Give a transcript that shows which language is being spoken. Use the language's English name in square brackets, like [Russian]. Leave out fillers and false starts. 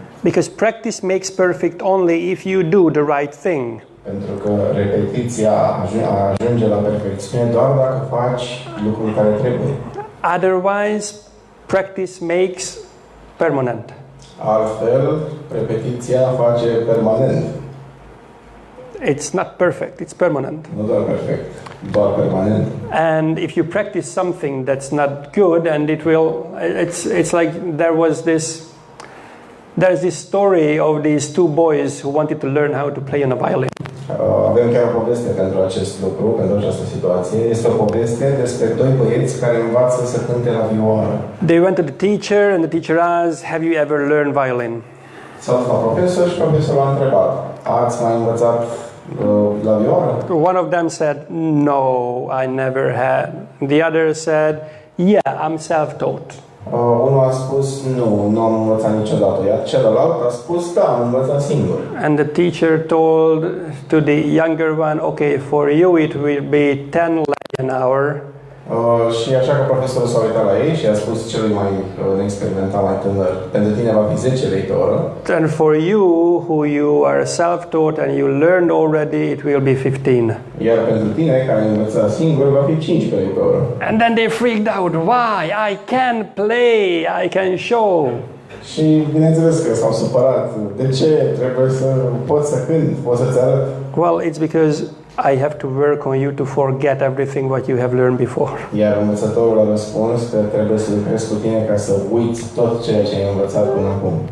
[English] Because practice makes perfect only if you do the right thing. [Romanian] Pentru că repetiția ajunge la perfecțiune doar dacă faci lucrul care trebuie. [English] Otherwise, practice makes permanent. [Romanian] Altfel, repetiția face permanent. [English] It's not perfect, it's permanent. [Romanian] Nu doar perfect, doar permanent. [English] And if you practice something that's not good, and it's like there's this story of these two boys who wanted to learn how to play on a violin. [Romanian] Avem chiar o poveste pentru acest lucru, pentru această situație. Este o poveste despre doi băieți care învață să cânte la vioară. [English] They went to the teacher and the teacher asked, "Have you ever learned violin?" [Romanian] S-au dus la profesor și profesorul a întrebat, ați mai învățat la vioară? [English] One of them said, "No, I never had." The other said, "Yeah, I'm self-taught." [Romanian] Unul a spus, nu am învățat niciodată, iar celălalt a spus, da, am învățat singur. [English] And the teacher told to the younger one, "Okay, for you it will be 10 lei an hour." [Romanian] Și așa că profesorul s-a uitat la ei și a spus celui mai neexperimentat, mai tânăr, pentru tine va fi 10 lei pe oră. [English] And for you, who you are self-taught and you learned already, it will be 15. [Romanian] Iar pentru tine, care ai învățat singur, va fi 15 lei pe oră. [English] And then they freaked out. Why? I can play. I can show. [Romanian] Și bineînțeles că s-au supărat. De ce? Trebuie să pot să cânt, pot să-ți arăt. [English] Well, it's because I have to work on you to forget everything what you have learned before. [Romanian] Iar învățătorul a răspuns că trebuie să lucrezi cu tine ca să uiți tot ceea ce ai învățat până acum.